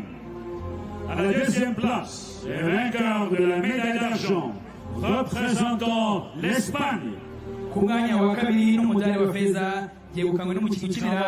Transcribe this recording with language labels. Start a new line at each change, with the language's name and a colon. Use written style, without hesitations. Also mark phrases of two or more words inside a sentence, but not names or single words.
French: À la deuxième place, et vainqueur de la médaille d'argent, représentant l'Espagne.
Kinyarwanda: ku mwanya wa kabiri n'umudari wa feza byegukanywe n'umukinnyi ukinira